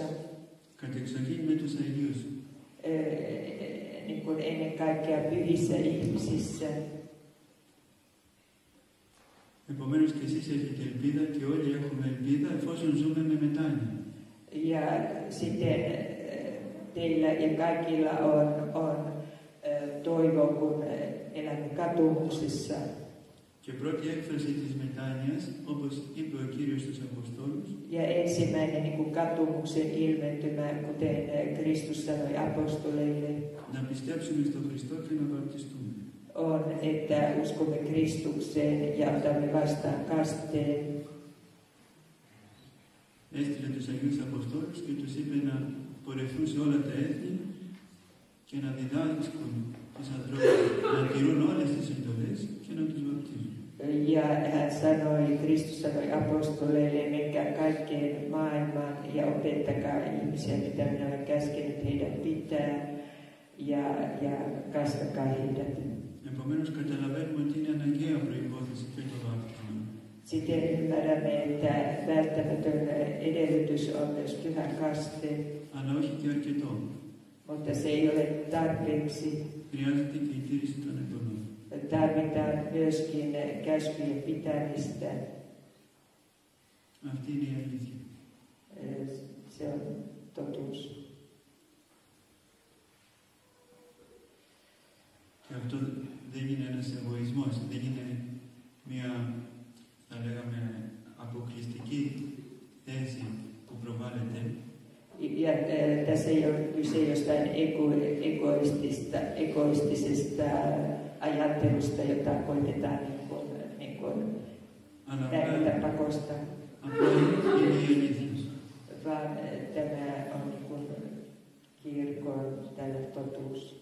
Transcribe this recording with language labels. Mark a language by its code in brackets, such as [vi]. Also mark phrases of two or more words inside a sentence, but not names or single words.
[el] Κατεξοχήν με τους Αγίους. [fi] Niin kuin ennen kaikkea pyhissä ihmisissä. [el] Επομένως και εσείς έχετε ελπίδα και όλοι έχουμε ελπίδα εφόσον ζούμε με μετάνοια. [fi] Ja sitten teillä ja kaikilla on toivo, kun elämme katumuksessa. [el] Και πρώτη έκφραση της μετάνοιας, όπως είπε ο Κύριος στους Αποστόλους, [fi] ja ensimmäinen niin kuin katumuksen ilmentymä, kuten Kristus sanoi apostoleille, [el] να πιστέψουμε στον Χριστό και να βαπτιστούμε. [fi] on, että uskomme Kristukseen ja otamme vastaan kasteen. [el] έστειλε τους Αγίους Αποστόλους και τους είπε να πορευθούν σε όλα τα έθνη και να διδάσκουν τους ανθρώπους να τηρούν όλες τις εντολές και να τους βαπτίζουν. [fi] Ja hän sanoi, Kristus sanoi apostoleille, menkää kaikkeen maailmaan ja opettakaa ihmisiä, mitä minä olen käskenyt heidän pitää ja kasvakaa heidät. [el] Επομένως καταλαβαίνουμε ότι είναι αναγκαία προϋπόθεση και το βάπτισμα. [fi] Sitten ymmärrämme, että välttämätön edellytys on myös pyhä kaste, [el] Αλλά όχι και αρκετό. [fi] mutta se ei ole tarpeeksi. [el] Χρειάζεται και η τήρηση των εντολών. [fi] Tarvitaan myöskin käskyjen pitämistä. [el] Αυτή είναι η αλήθεια. [fi] Se on totuus. [el] Και αυτό δεν είναι ένας εγωισμός, δεν είναι μια, θα λέγαμε, αποκλειστική θέση που προβάλλεται. [fi] Ja tässä ei ole kyse jostain egoistisesta ajattelusta, jota koitetaan näitä pakosta, vaan tämä on kirkon tällä totuus.